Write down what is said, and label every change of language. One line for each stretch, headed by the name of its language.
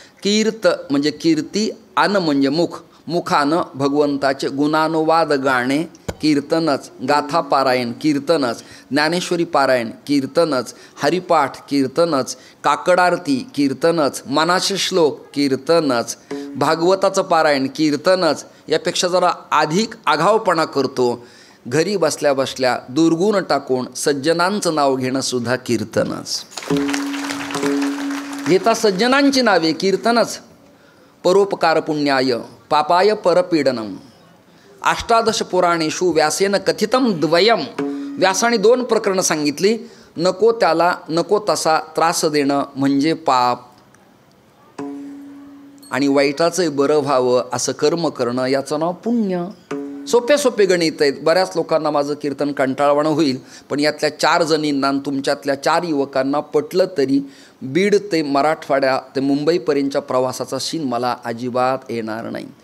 Marathi: कीर्त म्हणजे कीर्ती, अन म्हणजे मुख, मुखानं भगवंताचे गुणानुवाद गाणे कीर्तनच, गाथा पारायण कीर्तनच, ज्ञानेश्वरी पारायण कीर्तनच, हरिपाठ कीर्तनच, काकडारती कीर्तनच, मनाचे श्लोक कीर्तनच, भागवताचं पारायण कीर्तनच. यापेक्षा जरा अधिक आघावपणा करतो. घरी बसल्या बसल्या दुर्गुण टाकून सज्जनांचं नाव घेणं सुद्धा कीर्तनच. घेता सज्जनांची नावे कीर्तनच.
Sanskrit: परोपकार पुण्याय पापाय परपीडनम. अष्टादश पुराणेषु व्यासेन कथितम द्वयम.
Marathi: व्यासाने 2 प्रकरणं सांगितली. नको त्याला नको तसा त्रास देणं म्हणजे पाप, आणि वाईटाचं बरं व्हावं असं कर्म करणं याचं नाव पुण्य. सोपे सोपे गणित आहेत. बऱ्याच लोकांना माझं कीर्तन कंटाळवाणं होईल, पण यातल्या 4 जणींना तुमच्यातल्या 4 युवकांना पटलं तरी बीड ते मराठवाड्या ते मुंबईपर्यंतच्या प्रवासाचा शीन मला अजिबात येणार नाही.